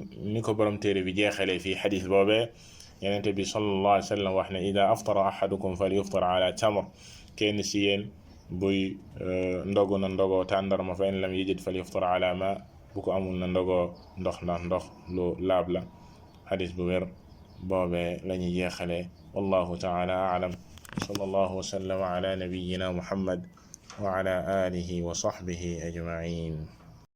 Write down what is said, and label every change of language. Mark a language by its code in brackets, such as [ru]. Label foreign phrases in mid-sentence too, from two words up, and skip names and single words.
[wo] ni ko borom téere bi jeexalee fii xadis boobee yenente bi [ar] صلى الله عليه وسلم [wo] wax ne [ar] إذا أفطر أحدكم فليفطر على تمر [wo] kenn ci yéen buy ndogu na ndogoo tàndarma [ar] فإن لم يجد فليفطر على ماء [wo] bu ko amul na ndogoo ndox ndax ndox lu laab la xadis bu wér boobee la ñuy jeexalee [ar] والله تعالى أعلم صلى الله وسلم على نبينا محمد وعلى آله وصحبه أجمعين